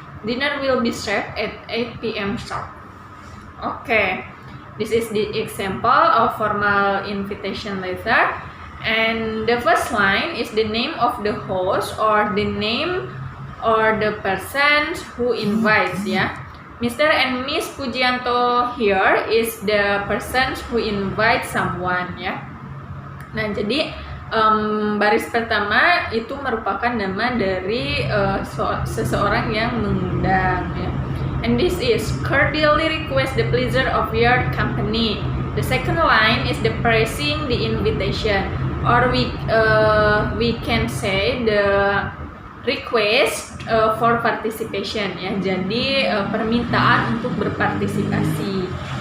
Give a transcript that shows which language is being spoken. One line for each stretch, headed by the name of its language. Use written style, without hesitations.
English: Dinner will be served at 8 p.m. sharp. Okay, this is the example of formal invitation letter. And the first line is the name of the host, or the name or the person who invites, ya. Mr. and Miss Pujianto here is the person who invites someone, ya.
Indonesian: Nah, jadi baris pertama itu merupakan nama dari seseorang yang mengundang, ya.
English: And this is cordially request the pleasure of your company. The second line is the praising the invitation, or we can say the request for participation, ya.
Indonesian: Jadi permintaan untuk berpartisipasi.